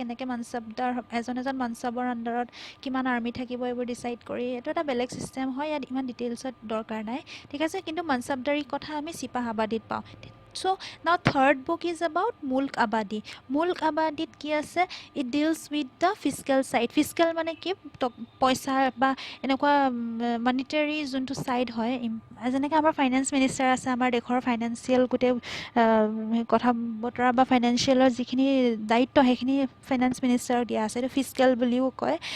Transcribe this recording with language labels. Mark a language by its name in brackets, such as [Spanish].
[Assamese] কেনেকৈ মনছাবদাৰ এজন মনছাবৰ আণ্ডাৰত কিমান আৰ্মি থাকিব এইবোৰ ডিচাইড কৰি, এইটো এটা বেলেগ ছিষ্টেম হয়, ইয়াত ইমান ডিটেইলছত দৰকাৰ নাই, ঠিক আছে? কিন্তু মনছাবদাৰীৰ কথা আমি চিপাহ আবাদীত পাওঁ। [English] So' now third book is about মুল্ক আবাদী। [Assamese] মুল্ক আবাদীত কি আছে, [English] It deals with the physical side. [Assamese] Physical মানে কি, পইচা বা এনেকুৱা মনিটাৰী যোনটো ছাইড হয়, যেনেকৈ আমাৰ ফাইনেন্স মিনিষ্টাৰ আছে, আমাৰ দেশৰ ফাইনেন্সিয়েল গোটেই কথা বতৰা বা ফাইনেন্সিয়েলৰ যিখিনি দায়িত্ব সেইখিনি ফাইনেন্স মিনিষ্টাৰক দিয়া আছে, এইটো ফিজিকেল বুলিও কয়।